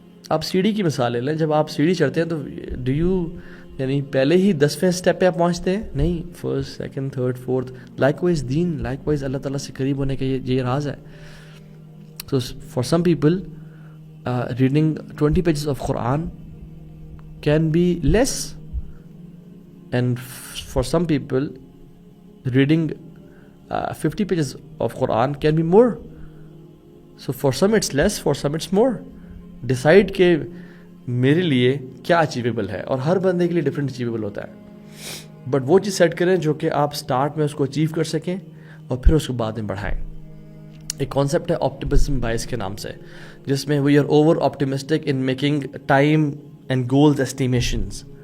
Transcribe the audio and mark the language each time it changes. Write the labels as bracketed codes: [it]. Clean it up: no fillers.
[ur] آپ سیڑھی کی مثال لے لیں, جب آپ سیڑھی چڑھتے ہیں تو ڈو یو یعنی پہلے ہی 10ویں اسٹیپ پہ آپ پہنچتے ہیں نہیں, 1st, 2nd, 3rd, 4th. Like wise دین, لائک وائز اللہ تعالیٰ سے قریب ہونے کا یہ راز ہے. [en] تو for some people reading 20 pages of Quran can be less, and for some people reading 50 pages of Quran can be more. So for some it's less, for some it's more. [ur] Decide کہ میرے لیے کیا achievable ہے, اور ہر بندے کے لیے different achievable ہوتا ہے. بٹ وہ چیز سیٹ کریں جو کہ آپ سٹارٹ میں اس کو اچیو کر سکیں اور پھر اس کو بعد میں بڑھائیں. ایک کانسیپٹ ہے آپٹیمزم بائس کے نام سے, جس میں [en] We are over optimistic in making time and goals estimations.